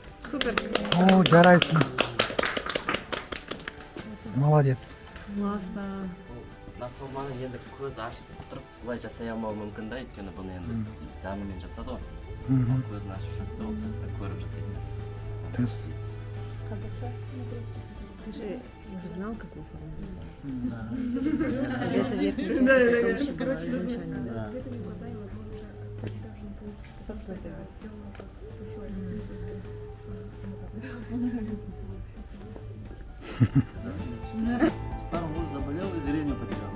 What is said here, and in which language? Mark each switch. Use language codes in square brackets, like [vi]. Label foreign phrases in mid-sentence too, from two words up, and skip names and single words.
[ru] Супер. О, [kk] жарайсың. Молодец. [ru] Классно. [kk] мына форманы енді көз ашып тұрып былай жасай алмауы мүмкін да, өйткені бұны енді жанымен жасады ғой. Мгм. Көзін ашып жасаса, ол просто көріп жасайды. Дұрыс. [ru] Ты же уже знал, какую форму? Да. Где-то верхняя часть это лучше была изначально. Да. Как это? Старый муж заболел и зрение потерял.